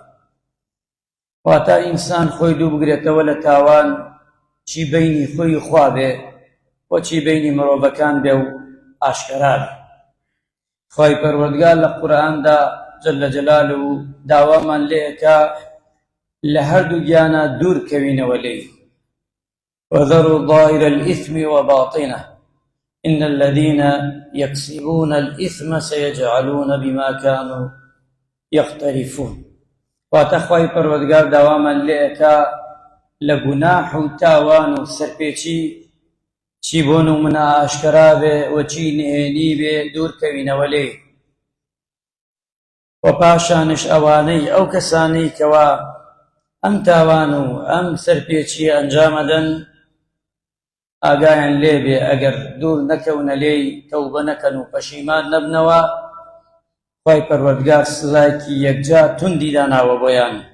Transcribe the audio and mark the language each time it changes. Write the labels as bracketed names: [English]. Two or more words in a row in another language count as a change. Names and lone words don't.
[Central Kurdish] واتە ئینسان خۆی دوو بگرێتەوە لە تاوان، چی بینی خۆی خوا بێ و چی بینی مرۆڤەکان بێ و ئاشکرا بێ. خوای پەروەردگار لە قورئاندا [Arabic] جەل جەلاله [Central Kurdish] داوامان لێکا لە هەردوو گیانە دوور کەوینەوە لێی. [Arabic] وذروا ظاهر الإثم وباطنه إن الذين يكسبون الإثم سيجعلون بما كانوا يقترفون. [Central Kurdish] واتە خوای پەروەردگار داوامان لێکا لە گوناح و تاوان و سەرپێچی چی بۆ نمونە ئاشکرا بێ و چی نهێنی بێ دوور کەوینەوە لێی. و پاشانش ئەوانەی ئەو کەسانەی کەوا ئەم تاوان و ئەم سەرپێچی ئەنجامەدەن ئاگایان لێبێ ئەگەر دوور نەکەونە لێی، تەوبە نەکەن و پەشیمان نەبنەوە، خوای پەروەردگار سزایەکی یەکجا توندی داناوە بۆیان